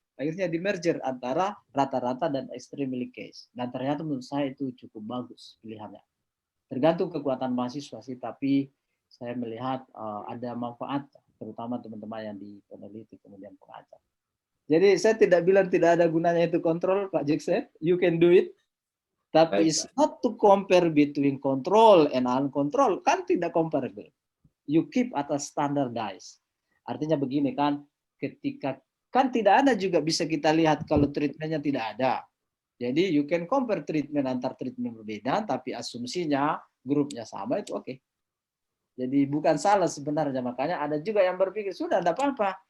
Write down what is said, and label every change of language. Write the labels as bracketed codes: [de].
[id] Akhirnya di merger antara rata-rata dan [en] extremely case. [id] Dan ternyata menurut saya itu cukup bagus pilihannya. Tergantung kekuatan mahasiswa sih, tapi saya melihat ada manfaat, terutama teman-teman yang di peneliti kemudian pengajar. Jadi saya tidak bilang tidak ada gunanya itu kontrol, Pak Jackson. [en] You can do it. Tapi it's not to compare between control and uncontrol. [id] Kan tidak comparable. [en] You keep [id] atas standardized. Artinya begini kan, ketika kan tidak ada juga bisa kita lihat kalau treatmentnya tidak ada. Jadi [en] you can compare treatment [id] antar treatment berbeda, tapi asumsinya grupnya sama itu oke. Jadi bukan salah sebenarnya, makanya ada juga yang berpikir sudah tidak apa-apa.